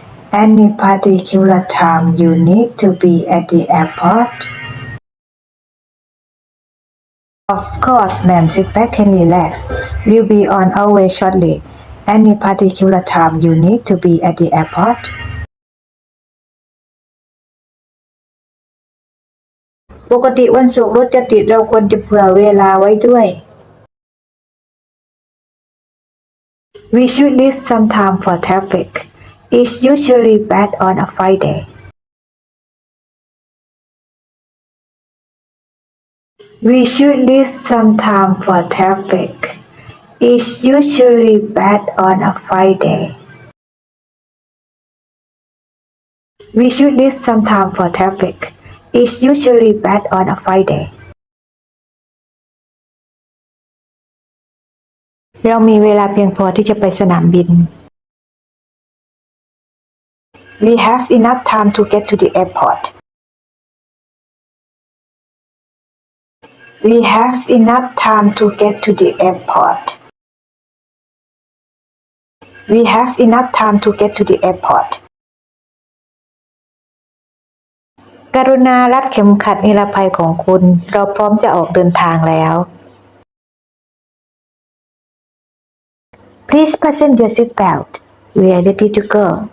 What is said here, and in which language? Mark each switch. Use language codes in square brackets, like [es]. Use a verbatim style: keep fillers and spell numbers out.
[en] Any particular time you need to be at the airport? Of course, ma'am. Sit back and relax. We'll be on our way shortly. Any particular time you need to be at the airport? [th] ปกติวันศุกร์รถจะติดเราควรจะเผื่อเวลาไว้ด้วย [en] We should leave some time for traffic. It's usually bad on a Friday. We should leave some time for traffic. It's usually bad on a Friday. We should leave some time for traffic. It's usually bad on a Friday. [th] เรามีเวลาเพียงพอที่จะไปสนามบิน [en] We have enough time to get to the airport. We have enough time to get to the airport. We have enough time to get to the airport. [th] กรุณารัดเข็มขัดนิรภัยของคุณ เราพร้อมจะออกเดินทางแล้ว [en] Please fasten your seat belt. We are ready to go.